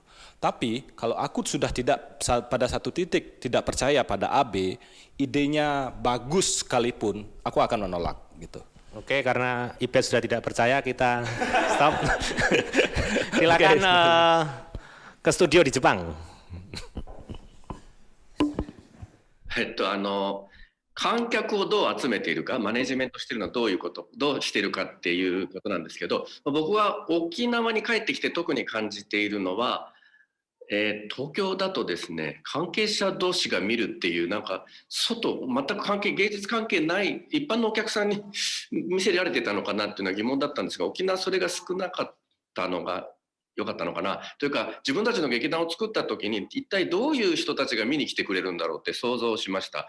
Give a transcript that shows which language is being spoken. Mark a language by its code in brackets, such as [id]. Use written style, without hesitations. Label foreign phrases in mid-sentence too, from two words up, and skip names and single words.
[id] Tapi kalau aku sudah pada satu titik tidak percaya pada AB, idenya bagus sekalipun, aku akan menolak gitu. Oke, karena Ibet sudah tidak percaya, kita stop. Silakan ke studio di Jepang. [ja] 観客をどう集めているか、マネジメントしているのはどうしているかっていうことなんですけど、僕は沖縄に帰ってきて特に感じているのは、東京だとですね、関係者同士が見るっていう、なんか全く芸術関係ない一般のお客さんに見せられてたのかなっていうのは疑問だったんですが、沖縄それが少なかったのが良かったのかなというか、自分たちの劇団を作った時に一体どういう人たちが見に来てくれるんだろうって想像しました。